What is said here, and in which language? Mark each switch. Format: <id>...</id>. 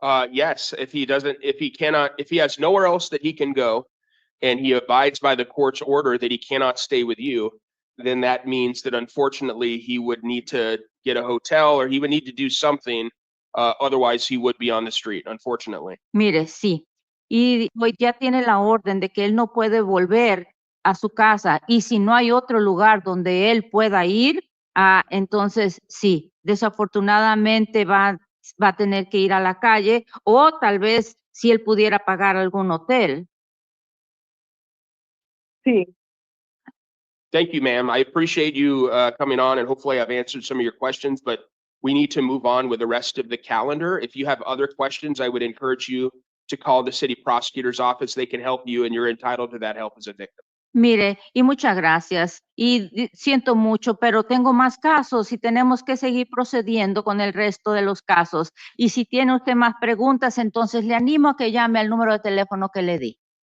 <en>Yes, if he has nowhere else that he can go and he abides by the court's order that he cannot stay with you, then that means that unfortunately he would need to get a hotel or he would need to do something. Otherwise, he would be on the street, unfortunately.</en> <es>Mire, sí. Y hoy ya tiene la orden de que él no puede volver a su casa. Y si no hay otro lugar donde él pueda ir, entonces sí, desafortunadamente va a tener que ir a la calle o tal vez si él pudiera pagar algún hotel. Sí,</es> <en>Thank you, ma'am. I appreciate you coming on, and hopefully I've answered some of your questions, but we need to move on with the rest of the calendar. If you have other questions, I would encourage you to call the city prosecutor's office. They can help you, and you're entitled to that help as a victim.</en> <es>Mire, y muchas gracias. Y siento mucho, pero tengo más casos y tenemos que seguir procediendo con el resto de los casos. Y si tiene usted más preguntas, entonces le animo a que llame al número de teléfono que le di.</es>